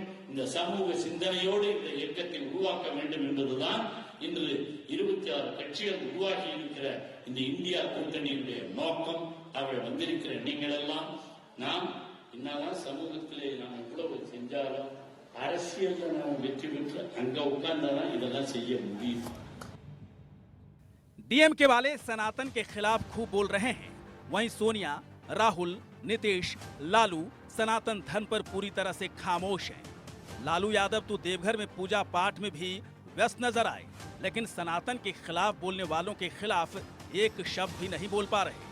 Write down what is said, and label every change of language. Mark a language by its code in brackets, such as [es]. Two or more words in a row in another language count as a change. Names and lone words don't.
[ta] இந்த சமூக சிந்தனையோடு இந்த இயக்கத்தை உருவாக்க வேண்டும் என்பதுதான் இன்று 26 கட்சிகள் உருவாகி இருக்கிற இந்த இந்தியா கூட்டணியுடைய நோக்கம். அவர்கள் வந்திருக்கிற நீங்கள் எல்லாம் நாம் என்னதான் சமூகத்திலே நாம் எவ்வளவு செஞ்சாலும் அரசியல் நாம் வெற்றி பெற்று அங்க உட்கார்ந்தாதான் இதெல்லாம் செய்ய முடியும். [hi] डीएमके वाले सनातन के खिलाफ खूब बोल रहे हैं, वहीं सोनिया, राहुल, नीतीश, लालू सनातन धर्म पर पूरी तरह से खामोश हैं। लालू यादव तो देवघर में पूजा पाठ में भी व्यस्त नजर आए, लेकिन सनातन के खिलाफ बोलने वालों के खिलाफ एक शब्द भी नहीं बोल पा रहे।